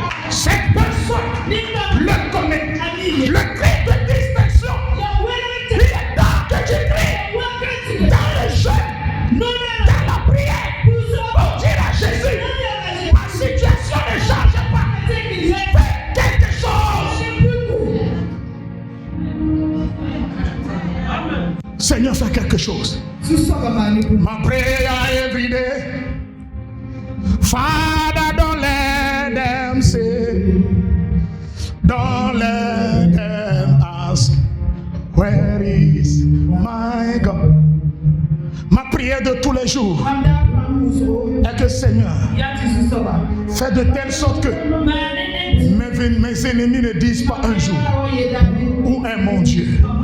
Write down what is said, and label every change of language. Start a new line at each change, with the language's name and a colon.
French: Cette personne le connaît. Le cri de distinction, il est temps que tu cries dans le jeûne, dans la prière, pour dire à Jésus: ma situation ne change pas. Fais quelque chose. Seigneur, fais quelque chose.
English: My prayer every day, Father, don't let them say, don't let them ask, where is my God?
French: Ma prière de tous les jours est que, Seigneur, fais de telle sorte que mes ennemis ne disent pas un jour: où est mon Dieu?